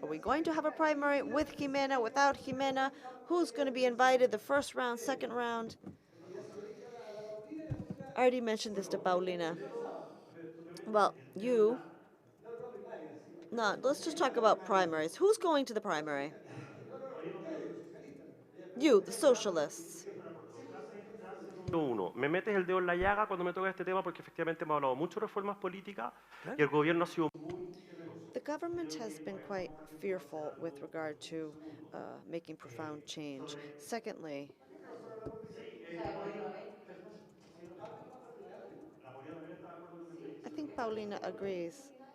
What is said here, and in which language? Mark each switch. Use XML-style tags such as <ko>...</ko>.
<en>Are we going to have a primary with Jimena, without Jimena? Who's going to be invited the first round, second round? I already mentioned this to Paulina. Well, no, let's just talk about primaries. Who's going to the primary? You, the socialists.</en> <es>Uno, me metes el dedo en la llaga cuando me toca este tema porque efectivamente hemos hablado mucho de reformas políticas y el gobierno ha sido.</es> <en>The government has been quite fearful with regard to making profound change. Secondly, I think Paulina agrees.</en>